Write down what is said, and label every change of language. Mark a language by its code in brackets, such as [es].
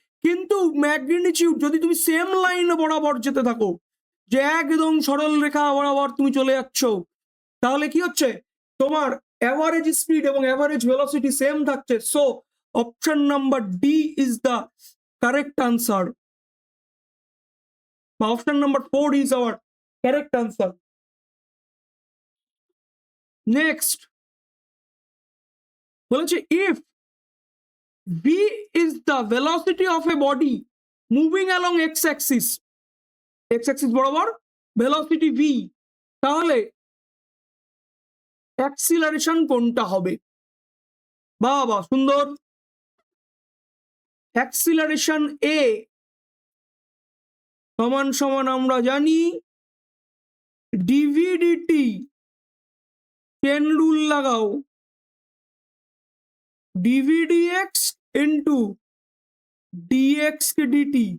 [bn] কিন্তু ম্যাগনিটিউড যদি তুমি সেম লাইন বরাবর যেতে থাকো, যে একদম সরল রেখা বরাবর তুমি চলে যাচ্ছ, তাহলে কি হচ্ছে? তোমার অ্যাভারেজ স্পিড এবং অ্যাভারেজ ভেলোসিটি সেম থাকছে। [en] So option number D is the correct answer. Option number 4 is our correct answer. Next, বলেছে if v is the velocity of a body moving along x-axis, x-axis বরাবর velocity v, [bn] তাহলে acceleration কোনটা হবে? বাবা সুন্দর। Acceleration a সমান সমান আমরা জানি dv dt, চেন রুল লাগাও, dv dx into dx dt।